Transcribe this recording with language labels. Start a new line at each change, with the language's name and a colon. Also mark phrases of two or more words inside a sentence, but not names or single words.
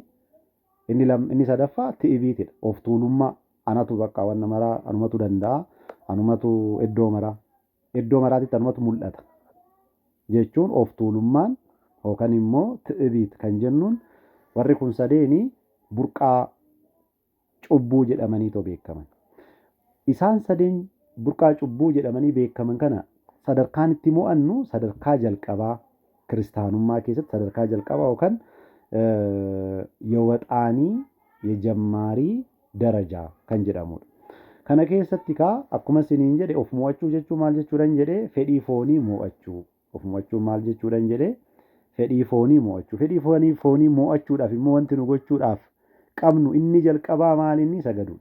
Oromo: Inni sadaffaa ti'ibiitidha. Of tuulummaa anatu bakka wanna maraa anumatu danda'a, anumatu iddoo maraatitti anumatu mul'ata jechuun of tuulummaan yookaan immoo ti'ibiit kan jennuun warri kun sadeeni burqaa cubbuu jedhamanii beekaman. Isaan sadeen burqaa cubbuu jedhamanii beekaman kana sadarkaan itti mo'annu sadarkaa jalqabaa kiristaanummaa keessatti sadarkaa jalqabaa yookaan
Amharic: የወጣኒ የጀማሪ ደረጃ
Oromo: kan jedhamudha. Kana keessatti akkuma isiniin jedhe of mo'achuu jechuun maal jechuudhaan jedhee fedhii foonii mo'achuu. Of mo'achuu maal jechuudhaan jedhee fedhii foonii mo'achuu. Fedhii foonii mo'achuudhaaf immoo wanti nu gochuudhaaf qabnu inni jalqabaa maal inni sagaduudha.